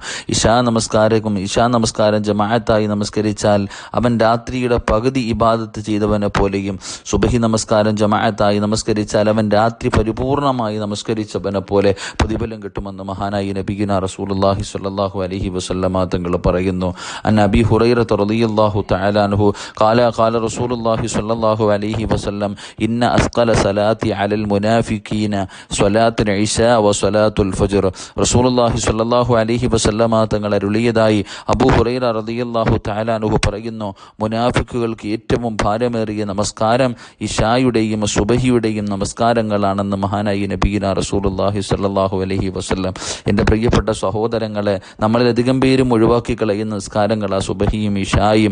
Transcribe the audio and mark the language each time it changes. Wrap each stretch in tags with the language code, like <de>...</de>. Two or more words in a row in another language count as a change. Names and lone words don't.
<ml>ഇശാ നമസ്കാരം ജമാഅത്തായി നമസ്കരിച്ചാൽ അവൻ രാത്രിയുടെ പകുതി ഇബാദത്ത് ചെയ്തവനെ പോലെയും സുബഹി നമസ്കാരം ജമാഅത്തായി നമസ്കരിച്ചാൽ അവൻ രാത്രി പരിപൂർണമായി നമസ്കരിച്ചവനെ പോലെ പ്രതിഫലം കിട്ടുമെന്ന് മഹാനായി</ml> <ar>نبينا رسول الله صلى الله عليه وسلم</ar> <ml>തങ്ങൾ പറയുന്നു.</ml> <ar>عن أبي هريرة رضي الله تعالى عنه قال رسول الله صلى الله عليه وسلم إن أثقل صلاة على المنافقين صلاة العشاء وصلاة الفجر. رسول الله صلى الله عليه وسلم</ar> <ml>തങ്ങൾ അരുളിയതായി അബൂ ഹുറൈറ</ml> <ar>رضي الله تعالى عنه</ar> <ml>പറയുന്നു, മുനാഫിക്കുകൾക്ക് ഏറ്റവും ഭാരമേറിയ നമസ്കാരം ഇശായുടെയും സുബഹിയുടെയും നമസ്കാരങ്ങളാണെന്ന് മഹാനായി</ml> <ar>نبينا رسول الله صلى الله عليه وسلم.</ar> <ml>എൻ്റെ പ്രിയപ്പെട്ട സഹോദരങ്ങളെ, നമ്മളിലധികം പേരും ഒഴിവാക്കി കളയുന്ന നിസ്കാരങ്ങളാ സുബഹിയും ഇശായും.</ml>